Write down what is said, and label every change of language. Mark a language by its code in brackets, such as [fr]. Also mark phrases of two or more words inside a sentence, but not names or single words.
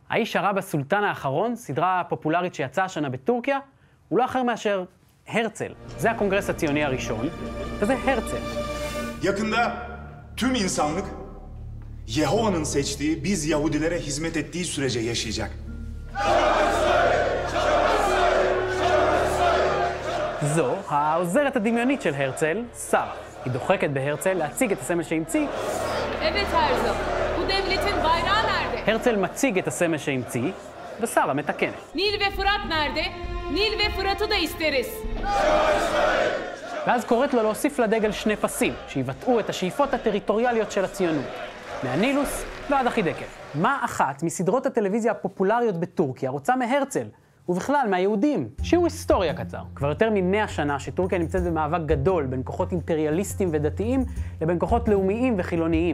[he] האיש הרע בסולטן האחרון, סדרה פופולרית שיצאה השנה בטורקיה, הוא לא אחר מאשר הרצל. זה הקונגרס הציוני הראשון, וזה הרצל. [tr] Yakında tüm insanlık Yehova'nın seçtiği biz Yahudilere hizmet ettiği sürece yaşayacak. [he] זו העוזרת הדמיונית של הרצל, שרה. היא דוחקת בהרצל להציג את הסמל שהמציא. [tr] Evet Erzal, bu devletin bayrağı nerede? [he] הרצל מציג את הסמל שהמציא, ושרה מתקנת. [tr] Nil ve Fırat nerede? Nil ve Fırat'ı da isteriz. [he] ואז קוראת לו להוסיף לדגל שני פסים, שיבטאו את השאיפות הטריטוריאליות של הציונות. מהנילוס ועד החידקל. מה אחת מסדרות הטלוויזיה הפופולריות בטורקיה רוצה מהרצל? ובכלל, מהיהודים, שיעור היסטוריה קצר. כבר יותר מ100 שנה שטורקיה נמצאת במאבק גדול בין כוחות אימפריאליסטים ודתיים לבין כוחות לאומיים וחילוניים.